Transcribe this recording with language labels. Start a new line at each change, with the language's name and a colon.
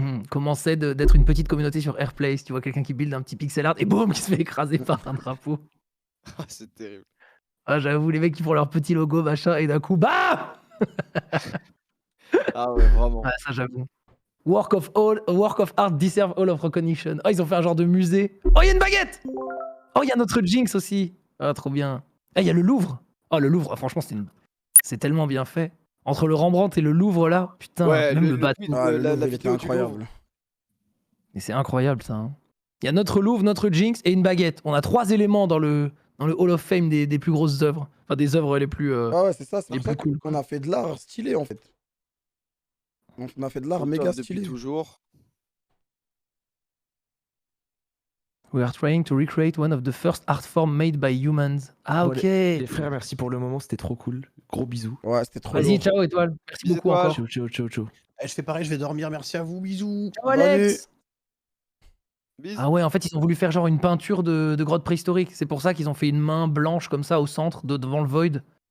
French: Comment c'est d'être une petite communauté sur Airplace? Tu vois quelqu'un qui build un petit pixel art et boum, qui se fait écraser par un drapeau. Ah, c'est terrible. Ah, j'avoue, les mecs qui font leur petit logo, machin, et d'un coup, bah Ah ouais, vraiment. Ah, ça, j'avoue.
English: Work of art deserve all of recognition.
French: Oh, ils ont fait un genre de musée. Oh, il y a une baguette. Oh, il y a notre Jinx aussi. Ah, trop bien. Ah, il y a le Louvre. Oh, le Louvre, franchement, c'est tellement bien fait. Entre le Rembrandt et le Louvre, là, putain, Ouais, même le bateau. Le Louvre, il était incroyable. Mais c'est incroyable, ça. Hein. Il y a notre Louvre, notre Jinx et une baguette. On a 3 éléments dans le Hall of Fame des plus grosses œuvres. Enfin, des œuvres les plus. Ah ouais, c'est ça, c'est les pour ça plus cool. qu'on a fait de l'art stylé, en fait. On a fait de l'art méga stylé. Toujours.
English: We are trying to recreate one of the first art forms made by humans.
French: Ah, ok. Les frères, merci pour le moment, c'était trop cool. Gros bisous. Ouais, c'était trop Vas-y, lourd. ciao, Étoile. Merci beaucoup encore. Ciao, ciao, ciao, ciao. Je fais pareil, je vais dormir. Merci à vous. Bisous. Ciao, Alex. Bisous. Ah ouais, en fait, ils ont voulu faire genre une peinture de grotte préhistorique. C'est pour ça qu'ils ont fait une main blanche comme ça au centre, devant le void.